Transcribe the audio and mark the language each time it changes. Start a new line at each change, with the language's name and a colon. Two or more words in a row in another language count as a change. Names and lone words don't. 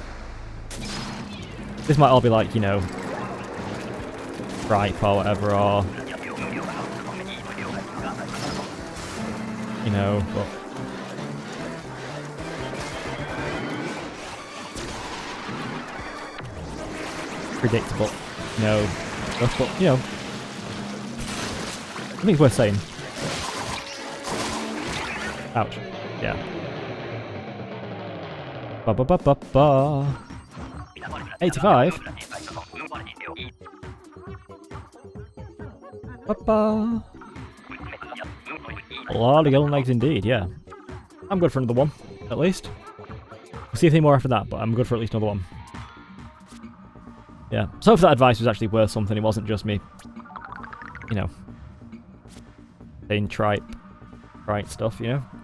English: This might all be like, you know, ripe or whatever, or you know, but predictable, you know, stuff, but you know, I think it's worth saying. Ouch. Yeah. Ba ba ba ba ba. 85. Ba ba. A lot of golden eggs indeed, yeah. I'm good for another one, at least. We'll see if any more after that, but I'm good for at least another one. Yeah. So if that advice was actually worth something, it wasn't just me, you know, saying trite stuff, you know?